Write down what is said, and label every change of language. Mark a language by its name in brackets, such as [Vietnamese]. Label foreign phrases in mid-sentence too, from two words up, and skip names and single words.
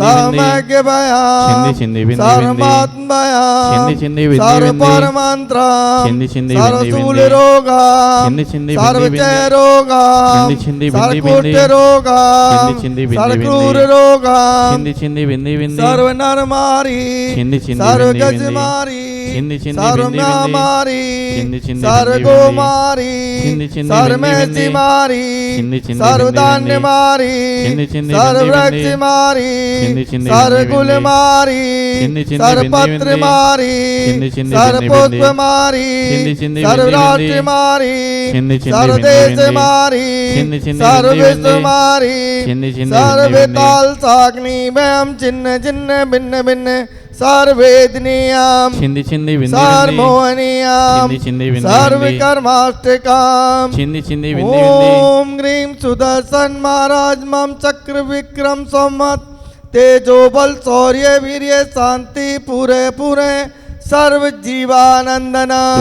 [Sanskrit] सर्वज्ञभयम छिंदी बिंदी सर्वमात्मभयम छिंदी छिंदी बिंदी सर्वपरमंत्र छिंदी छिंदी सर्वशूल रोगा छिंदी छिंदी सर्वचय रोगा छिंदी छिंदी बिंदी सर्वकुष्ठ रोगा छिंदी छिंदी बिंदी सर्वक्रूर रोगा छिंदी छिंदी बिंदी बिंदी सर्वनर मारी छिंदी छिंदी सर्वगज मारी छिंदी छिंदी सर्वम्या मारी छिंदी छिंदी सर्वगो मारी छिंदी छिंदी सर्वमेसी मारी छिंदी छिंदी सर्वधान्य मारी छिंदी छिंदी सर्ववृक्ष मारी छिंदी छिंदी सर्वकुल मारी छिंदी छिंदी सर्व सर्वपत्र मारी छिंदी छिंदी सर्वपुष्प बिंदी मारी छिंदी छिंदी सर्वराष्ट्र बिंदी मारी छिंदी छिंदी सर्वदेश बिंदी मारी छिंदी छिंदी सर्वविश्व बिंदी मारी छिंदी छिंदी सर्वताल साग्नि व्याम चिन्ह चिन्ह भिन्न भिन्न सर्वेदनीयाम छिंदी छिंदी बिंदी सर्वमोहनीयाम छिंदी छिंदी बिंदी सर्वकर्माष्टकाम छिंदी छिंदी बिंदी बिंदी ओम ग्रीम सुदर्शन महाराज मम चक्र विक्रम संवत तेजो बल शौर्य वीर्य शांति पूरे पूरे सर्व जीवानंदनम